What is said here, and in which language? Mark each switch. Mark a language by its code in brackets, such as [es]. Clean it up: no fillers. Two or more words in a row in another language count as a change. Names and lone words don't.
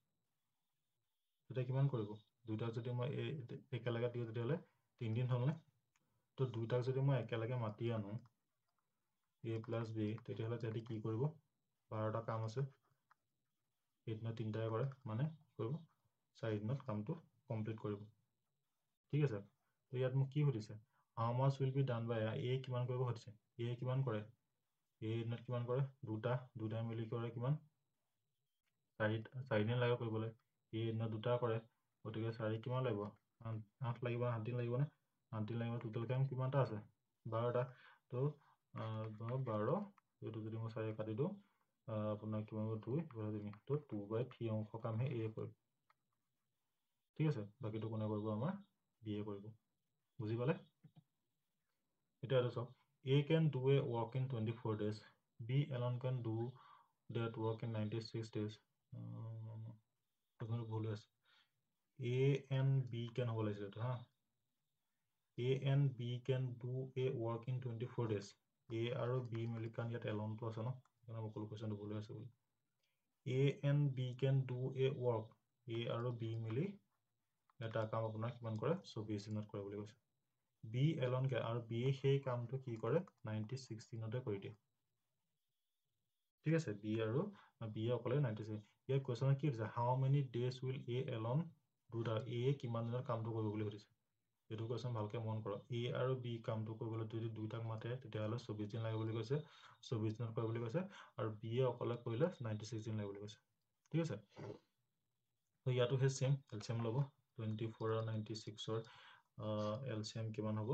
[as] দুইটা যদি মই একেলগে দিওঁ তেতিয়াহ'লে 3 দিন হ'লনে তো দুইটাক যদি মই একেলগে মাতি আনো A প্লাছ B তেতিয়াহ'লে তাহাঁতি কি কৰিব 12টা কাম আছে এদিনত 3টাই কৰে মানে কৰিব 4 দিনত কামটো কমপ্লিট কৰিব ঠিক আছে তো ইয়াত মোক কি সুধিছে [en] how much will be done by A [as] কিমান কৰিব সুধিছে A কিমান কৰে A এদিনত কিমান কৰে দুটা মিলি কৰে কিমান 4 দিন লাগে কৰিবলৈ A এদিনত দুটা কৰে গতিকে 4 কিমান লাগিব 8 লাগিব 8 দিন লাগিব নে 8 দিন লাগিব টোটেল কাম কিমানটা আছে 12টা তো 12 এইটো যদি মই 4 কাটি দিওঁ আপোনাৰ কিমান 2 তো 2/3 অংশ কামহে A কৰিব ঠিক আছে বাকীটো কোনে কৰিব আমাৰ B কৰিব বুজি পালে এতিয়া এইটো চাওক [en] A can do a work in 24 days B alone can do that work in 96 days [as] ভুল আছে [en] A and B can [as] হ'ব লাগিছিল এইটো হা [en] A and B can do a work in 24 days [as] A আৰু B মিলি কাৰণ ইয়াত এলনটো আছে ন সেইকাৰণে মই ক'লো কুৱেশ্যনটো ভুল আছে বুলি [en] A and B can do a work [as] A আৰু B মিলি এটা কাম আপোনাৰ কিমান কৰে 24 দিনত কৰে বুলি কৈছে B এলন আৰু B সেই কামটো কি কৰে 96 দিনতে কৰি দিয়ে ঠিক আছে B আৰু B অকলে 96 ইয়াৰ কুৱেশ্যনত কি দিছে [en] how many days will A alone do the [as] A কিমান দিনত কামটো কৰিব বুলি সুধিছে এইটো কুৱেশ্যন ভালকৈ মন কৰক A আৰু B কামটো কৰিবলৈ যদি দুইটাক মাতে তেতিয়াহ'লে 24 দিন লাগে বুলি কৈছে 24 দিনত কৰে বুলি কৈছে আৰু B অকলে কৰিলে 96 দিন লাগে বুলি কৈছে ঠিক আছে তো ইয়াতো সেই সেম এলচিএম ল'ব 24 আৰু 96ৰ এলচিএম কিমান হ'ব